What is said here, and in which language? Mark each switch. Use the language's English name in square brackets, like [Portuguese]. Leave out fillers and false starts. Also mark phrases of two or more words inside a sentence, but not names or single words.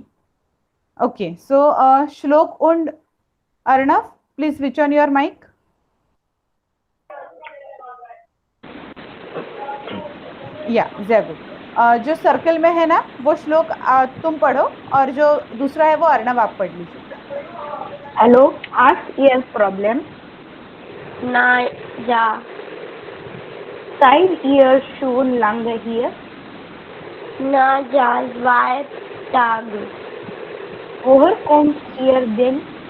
[English] Okay, so Shlok und Arnav, please switch on your mic. या जय गुड। [Hindi] जो सर्कल में है ना वो श्लोक तुम पढ़ो, और जो दूसरा है वो अर्णव आप पढ़ लीजिए। [German] Hallo, hast ihr Problem? Nein, ja. Seid ihr schon lange hier? Na ja, 2 Tage. Woher kommt ihr denn?